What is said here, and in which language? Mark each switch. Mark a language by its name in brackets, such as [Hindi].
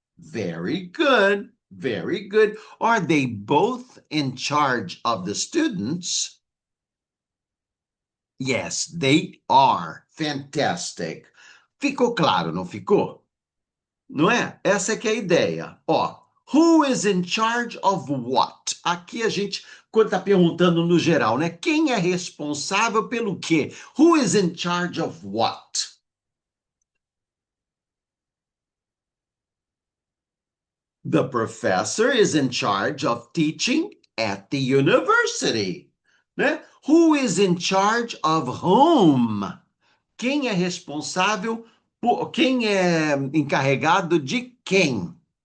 [English] Very good. Very good. Are they both in charge of the students? Yes, they are. Fantastic. [Portuguese] Ficou claro, não ficou? Não é? Essa é que é a ideia. [English] Ó, who is in charge of what? [Portuguese] Aqui a gente, quando está perguntando no geral, né? Quem é responsável pelo quê? [English] Who is in charge of what? The professor is in charge of teaching at the university, né? Who is in charge of whom? [Portuguese] Quem é responsável por, quem é encarregado de quem?